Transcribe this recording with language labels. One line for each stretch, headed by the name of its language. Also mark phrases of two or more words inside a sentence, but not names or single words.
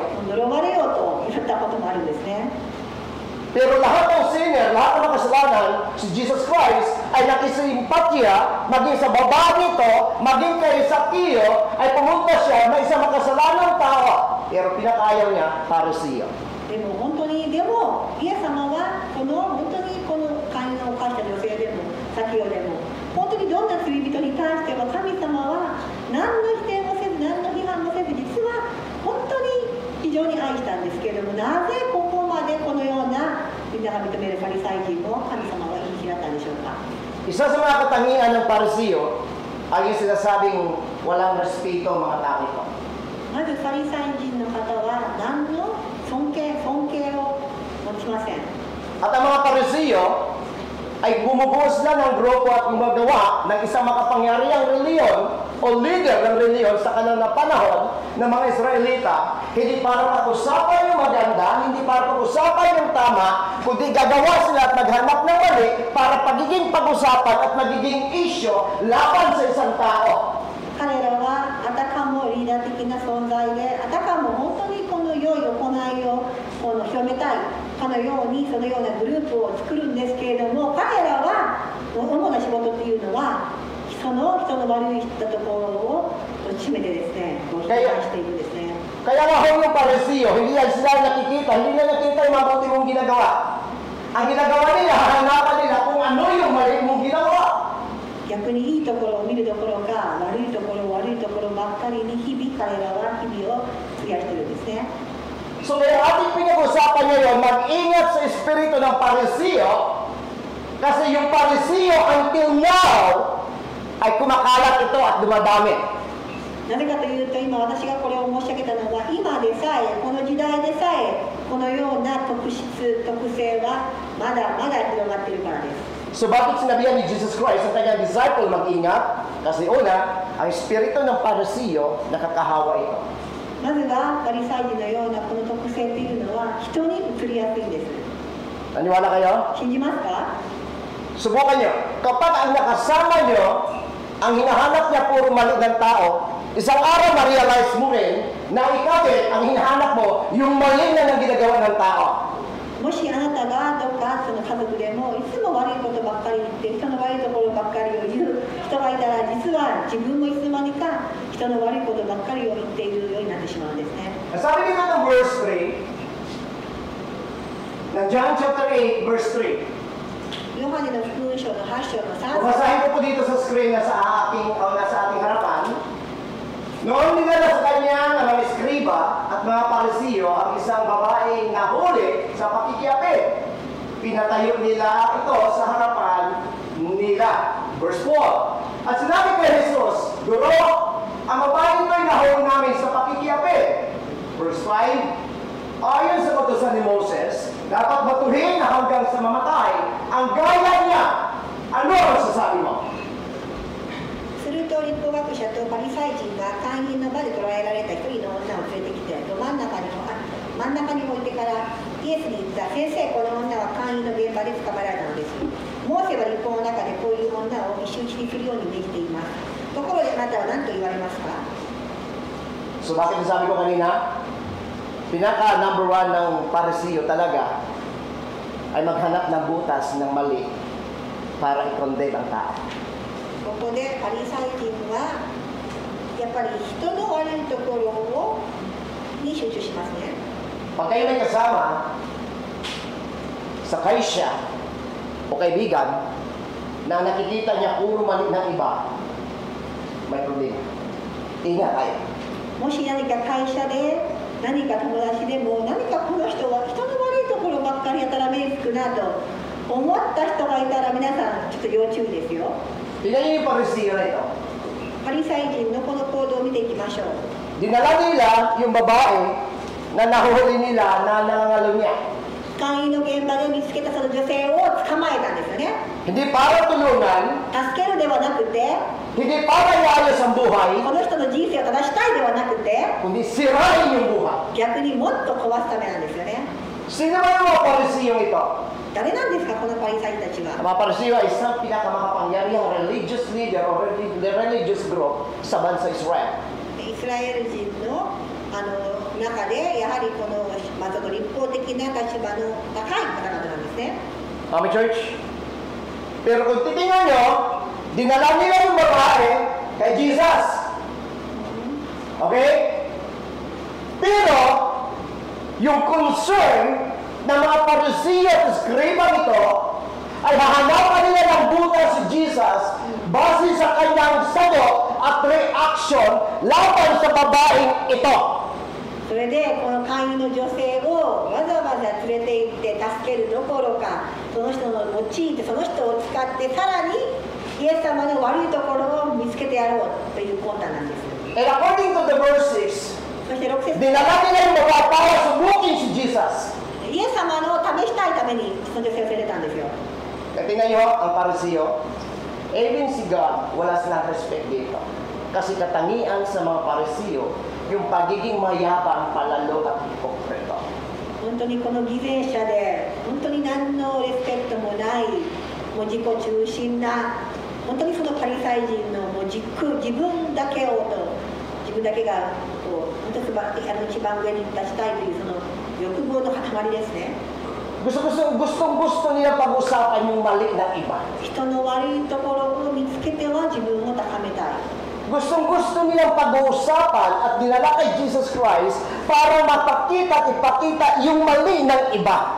Japanese: 呪われよと言ったこともあるんですね。
Filipino: Pero lahat ng sinner, lahat ng makasalanan, si Jesus Christ ay nakisimpatya, maging sa baba nito, maging kay Zaccheo, ay pumunta siya na isang makasalanang tao. Pero pinakayaw niya, Parisiyo.
Japanese: でも本当に、でもイエス様は本当にこの会の犯した女性でも先ほどでも本当にどんな罪人に対しては神様は何の否定もせず何の批判もせず実は本当に非常に愛したんですけれども、なぜここまでこのようなみんなが認めるパリサイ人を神様は言い開いたんでしょうか。
Filipino: Isa sa mga katangian ng Parisiyo ay yung sinasabing walang respeto ang mga tao ito.
Japanese: まずパリサイ人の方は何の尊敬を持ちません。
Filipino: At ang mga Parisiyo ay bumubuo sila ng grupo at gumagawa ng isang makapangyarihang reliyon o leader ng reliyon sa kanilang panahon ng mga Israelita, hindi para pag-usapan yung maganda, hindi para pag-usapan yung tama, kundi gagawa sila at maghanap ng mali para pagiging pag-usapan at magiging issue laban sa isang tao.
Japanese: 彼らはあたかもリーダー的な存在で、あたかも本当にこの良い行いを広めたいかのように、そのようなグループを作るんですけれども、彼らは主な仕事っていうのは人の悪いところを締めてですね、批判しているんですね。
Filipino: Kaya nga yung Parisiyo, hindi yan sila nakikita, hindi na nakita yung mabuti mong ginagawa. Ang ginagawa nila, hanapan nila kung ano yung mali mong ginagawa.
Japanese: 逆にいいところを見るどころか、悪いところばっかりに日々彼らは日々を費やしているんですね。
Filipino: So kaya ating pinag-usapan ngayon, mag-ingat sa espiritu ng Parisiyo, kasi yung Parisiyo
English: until now
Filipino: ay kumakalat ito at dumadami.
Japanese: なぜかというと、今私がこれを申し上げたのは、今でさえ、この時代でさえ、このような特性はまだまだ広がっているからです。
Filipino: So bakit sinabihan ni Jesus Christ ang kanyang disciple mag-ingat? Kasi una, ang espiritu ng Parisiyo nakakahawa ito.
Japanese: まずはパリサイ人のようなこの特性というのは人に移りやすいんです。
Filipino: Naniwala kayo?
Japanese: 信じますか？
Filipino: Subukan nyo. Kapag ang nakasama nyo, ang hinahanap niya puro mali ng tao, isang araw ma-realize mo rin na ikaw din, ang hinahanap mo, yung mali na ng ginagawa ng tao.
Japanese: もしあなたがどっかその家族でもいつも悪いことばっかり言って、人の悪いところばっかりを言う人がいたら、実は自分もいつの間にか人の悪いことばっかりを言っているようになってしまうんですね。
Filipino: Sabi dito ng verse 3, ng John chapter 8, verse 3.
Japanese: ヨハネの福音書の8章の3節。
Filipino: Babasahin ko po dito sa screen na sa ating harapan. Noon dinala sa kanya ng mga eskriba at mga parisiyo ang isang babaeng nahuli sa pakikiapid. Pinatayo nila ito sa harapan nila. Verse 4. At sinabi kay Jesus, Guro, ang babaeng ito'y nahuli namin sa pakikiapid. Verse 5. Ayon sa kautusan ni Moses, dapat batuhin na hanggang sa mamatay ang gaya niya. Ano ang sasabi mo?
Japanese: すると律法学者とパリサイ人が会員の場で捕らえられた一人の女を連れてきて、真ん中に置いてからイエスに言った。先生、この女は会員の現場で捕まえられたのです。モーセは律法の中でこういう女を石打ちにするように命じています。ところであなたは何と言われますか？
Filipino: So bakit nasabi ko kanina? Pinaka number 1 ng parisiyo talaga ay maghanap ng butas ng mali para i-condemn ang tao.
Japanese: ここでパリサイ人はやっぱり人の悪いところに集中しますね。
Filipino: Pag kayo may kasama sa kaisya o kaibigan na nakikita niya puro mali ng iba, may problema. Ingat kayo.
Japanese: もし何か会社で何か友達でも何かこの人は人の悪いところばっかりやたら目つくなと思った人がいたら、皆さんちょっと要注意ですよ。
Filipino: Tingnan niyo yung parisiyo na ito.
Japanese: パリサイ人のこの行動を見ていきましょう。
Filipino: Dinala nila yung babae na nahuli nila na nangangalo niya.
Japanese: 会員の現場で見つけたその女性を捕まえたんですよね。
Filipino: Hindi para tulungan,
Japanese: 助けるではなくて、
Filipino: hindi para iayos ang buhay,
Japanese: この人の人生を正したいではなくて、
Filipino: kundi sirain yung buhay.
Japanese: 逆にもっと壊すためなんですよね。
Filipino: Sino ba yung mga parisiyong ito?
Japanese: 誰なんですか、このパリサイ人たち
Filipino: Ang
Japanese: は。
Filipino: mga parisiyo ay isang pinakamakapangyarihang
English: religious leader
Filipino: o
English: religious group
Filipino: sa bansa Israel.
Japanese: イスラエル人の中で、やはりこの、その立法的な立場の高い方々なんですね。
Filipino: Kami church. Pero kung titingnan nyo, dinala nila yung babae kay Jesus. Okay? Pero, yung concern ng mga parisiyo at eskriba nito ay hahanapan nila ng butas si Jesus base sa kanyang sagot at reaction laban sa babaeng ito.
Japanese: それでこの会員の女性をわざわざ連れて行って助けるどころか、その人の用いてその人を使ってさらにイエス様の悪いところを見つけてやろうという魂胆なんです。
English: And according to the verse 6,
Japanese: そして6節、
Filipino: dinala nila yung babae para subukin si Jesus.
Japanese: イエス様の試したいためにその女性を連れてたんですよ。
Filipino: Tingnan nyo ang parisiyo. Even si God, wala silang respect dito. Kasi katangian sa mga parisiyo, yung pagiging mayabang, palalo at hipokrito.
Japanese: 本当にこの偽善者で、本当に何のレスペクトもない、もう自己中心な、本当にそのパリサイ人のもう自分だけをと、自分だけがこう本当に一番上に立ちたいというその欲望の塊ですね。
Filipino: Gustong-gusto nila pag-usapan yung mali ng iba.
Japanese: 人の悪いところを見つけては自分を高めたい。
Filipino: Gustong-gusto nilang pag-uusapan at dinala kay Jesus Christ para mapakita at ipakita yung mali ng iba.